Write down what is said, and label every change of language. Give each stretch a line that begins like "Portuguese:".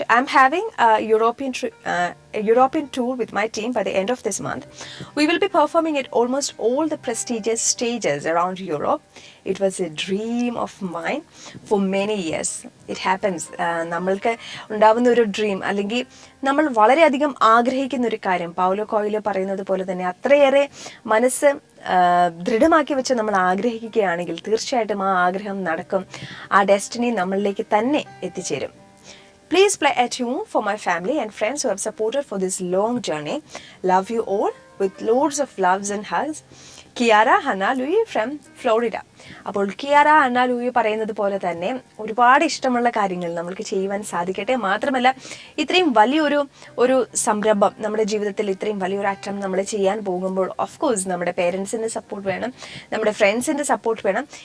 English: I'm having a European tour with my team by the end of this month. We will be performing at almost all the prestigious stages around Europe. It was a dream of mine for many years. It happens.
Malayalam: നമ്മൾക്ക് ഉണ്ടാവുന്ന ഒരു dream അല്ലെങ്കിൽ നമ്മൾ വളരെയധികം ആഗ്രഹിക്കുന്ന ഒരു കാര്യം, Paulo കോയിലോ പറയുന്നത് പോലെ തന്നെ അത്രയേറെ മനസ്സ് ദൃഢമാക്കി വെച്ച് നമ്മൾ ആഗ്രഹിക്കുകയാണെങ്കിൽ തീർച്ചയായിട്ടും ആ ആഗ്രഹം നടക്കും. ആ ഡെസ്റ്റിനി നമ്മളിലേക്ക് തന്നെ എത്തിച്ചേരും.
English: Please play a tune for my family and friends who have supported for this long journey. Love you all with loads of loves and hugs. Kiara Hanna Louie from Florida.
Malayalam: അപ്പോൾ കിയാര ഹന്ന ലൂയി പറയുന്നത് പോലെ തന്നെ ഒരുപാട് ഇഷ്ടമുള്ള കാര്യങ്ങൾ നമ്മൾക്ക് ചെയ്യുവാൻ സാധിക്കട്ടെ. മാത്രമല്ല ഇത്രയും വലിയൊരു സംരംഭം നമ്മുടെ ജീവിതത്തിൽ, ഇത്രയും വലിയൊരു അറ്റം നമ്മൾ ചെയ്യാൻ പോകുമ്പോൾ ഓഫ് കോഴ്സ് നമ്മുടെ പേരൻസിൻ്റെ സപ്പോർട്ട് വേണം, നമ്മുടെ ഫ്രണ്ട്സിൻ്റെ സപ്പോർട്ട് വേണം.